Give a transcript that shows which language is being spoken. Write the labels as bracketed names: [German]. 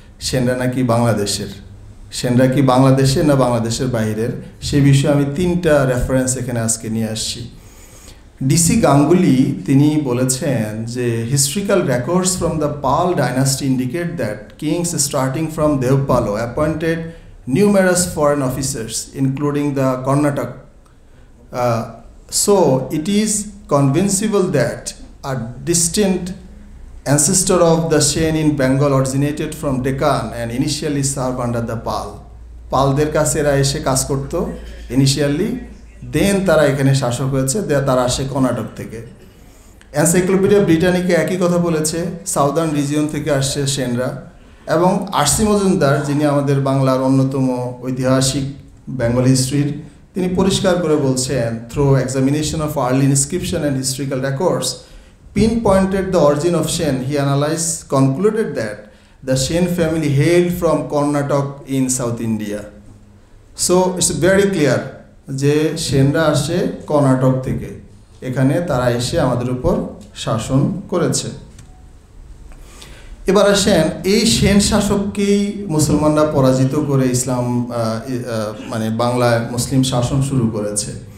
[Bangla] সেনরা নাকি বাংলাদেশের, সেনরা কি বাংলাদেশের না বাংলাদেশের বাইরের, সে বিষয়ে আমি 3টা রেফারেন্স এখানে আজকে নিয়ে আসছি। [English] DC Ganguly [Bangla] তিনি বলেছেন যে [English] Historical records from the Pal dynasty indicate that kings starting from Devapala appointed numerous foreign officers, including the Karnataka. So it is conceivable that a distant ancestor of the Shen in Bengal originated from Deccan and initially served under the Pal. [Bangla] পালদের কাছে এরা এসে কাজ করতো initially, দেন তারা এখানে শাসক হয়েছে, তারা আসে কর্ণাটক থেকে। এনসাইক্লোপিডিয়া ব্রিটানিকে একই কথা বলেছে, সাউদার্ন রিজিয়ন থেকে আসছে সেনরা। এবং আরসি মজুমদার, যিনি আমাদের বাংলার অন্যতম ঐতিহাসিক বেঙ্গল হিস্ট্রির, তিনি পরিষ্কার করে বলছেন, [English] Through examination of early inscription and historical records pinpointed the origin of Shen. He concluded that the Shen family hailed from Karnataka in South India. So it's very clear [Bangla] যে সেনরা আসে কর্ণাটক থেকে, এখানে তারা এসে আমাদের উপর শাসন করেছে। এবার আসেন, এই সেন শাসককেই মুসলমানরা পরাজিত করে ইসলাম মানে বাংলায় মুসলিম শাসন শুরু করেছে।